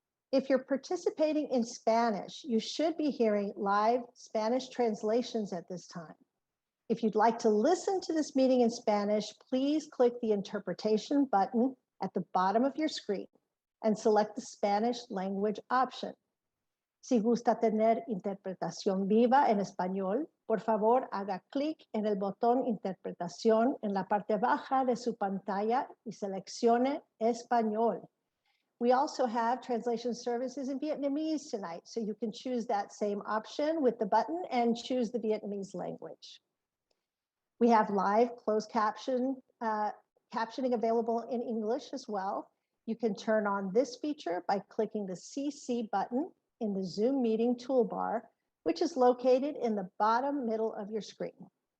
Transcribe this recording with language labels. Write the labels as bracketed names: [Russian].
[English] If you're participating in Spanish, you should be hearing live Spanish translations at this time. If you'd like to listen to this meeting in Spanish, please click the interpretation button at the bottom of your screen and select the Spanish language option. [Spanish] Si gusta tener interpretación viva en español, por favor haga clic en el botón interpretación en la parte baja de su pantalla y seleccione español. [English] We also have translation services in Vietnamese tonight, so you can choose that same option with the button and choose the Vietnamese language. We have live closed captioning available in English as well. You can turn on this feature by clicking the CC button in the Zoom meeting toolbar, which is located in the bottom middle of your screen.